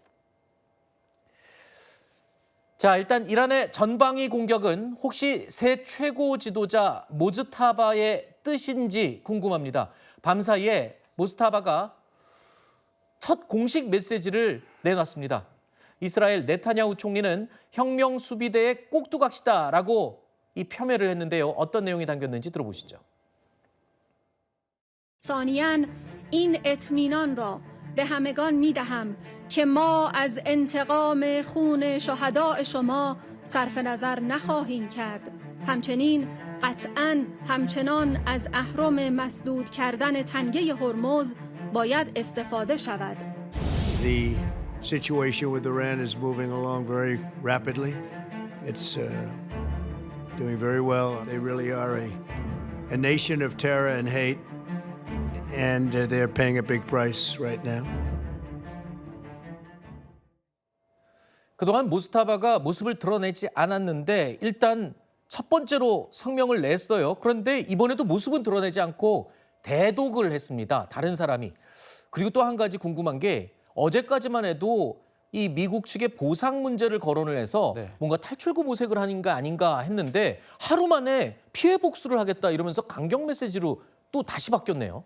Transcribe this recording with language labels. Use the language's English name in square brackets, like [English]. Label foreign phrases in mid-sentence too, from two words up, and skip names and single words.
[Korean] 자, 일단 이란의 전방위 공격은 혹시 새 최고 지도자 모즈타바의 뜻인지 궁금합니다. 밤사이에 모스타바가 첫 공식 메시지를 내놨습니다. 이스라엘 네타냐후 총리는 혁명 수비대의 꼭두각시다라고 이 폄훼를 했는데요. 어떤 내용이 담겼는지 들어보시죠. [Persian] ثانیاً این اطمینان را به همگان می‌دهم که ما از انتقام خون شهداء شما صرف نظر نخواهیم کرد. همچنین قطعاً همچنان از اهرم مسدود کردن تنگه هرمز باید استفاده شود. [English] The situation with Iran is moving along very rapidly. It's doing very well. They really are a nation of terror and hate. And they're paying a big price right now. [Korean] 그동안 모스타바가 모습을 드러내지 않았는데 일단 첫 번째로 성명을 냈어요. 그런데 이번에도 모습은 드러내지 않고 대독을 했습니다. 다른 사람이. 그리고 또 한 가지 궁금한 게 어제까지만 해도 이 미국 측의 보상 문제를 거론을 해서 뭔가 탈출구 모색을 하는 게 아닌가 했는데 하루 만에 피해 복수를 하겠다 이러면서 강경 메시지로 또 다시 바뀌었네요.